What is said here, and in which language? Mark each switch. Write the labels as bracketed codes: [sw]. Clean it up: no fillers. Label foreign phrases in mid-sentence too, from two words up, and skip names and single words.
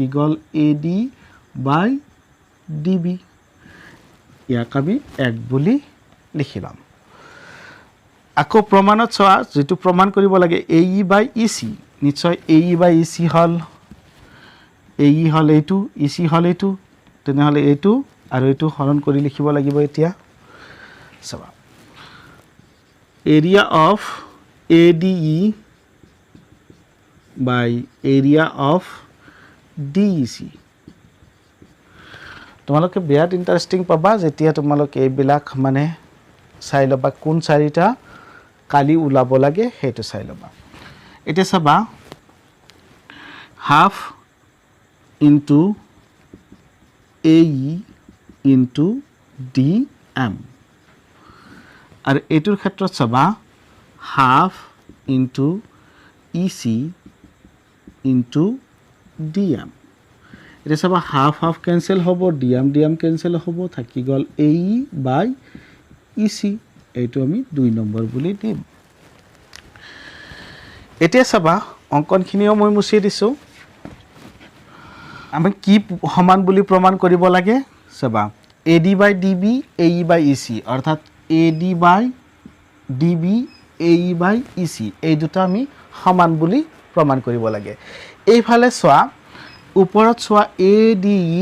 [as] গল AD বাই DB ইয়াক আমি 1 বুলি লিখিলাম আকৌ প্ৰমাণত চোৱা যেটো প্ৰমাণ কৰিব লাগে AE বাই EC নিশ্চয় AE বাই EC হল AE হল এইটো EC হল এইটো তেনেহলে এইটো আৰু এইটো হৰণ কৰি লিখিব লাগিব এতিয়া চাবা [en] area of ADE by area of DEC [as] তোমালোকে বিয়াত ইন্টারেস্টিং পাবা যেতিয়া তোমালোকে এইবিলাক মানে চাই লবা কোন চাৰিটা কালি উলাব লাগে হেতু চাই লবা এটা চাবা [en] half into AE into DM [as] আৰু এটোৰ ক্ষেত্ৰত চাবা [en] half into EC into DM [as] এটা চাবা হাফ ক্যান্সেল হ'ব DM ক্যান্সেল হ'ব থাকি গল AE বাই EC এইটো আমি 2 নম্বৰ বুলি দিম এতিয়া চাবা অঙ্কনখিনিও মই মুছি দিছো আমি কি সমান বুলি প্ৰমাণ কৰিব লাগে চাবা AD বাই DB AE বাই EC অৰ্থাৎ AD বাই DB AE বাই EC এই দুটা আমি সমান বুলি প্ৰমাণ কৰিব লাগে এইফালে চোৱা ওপৰত চোৱা ADE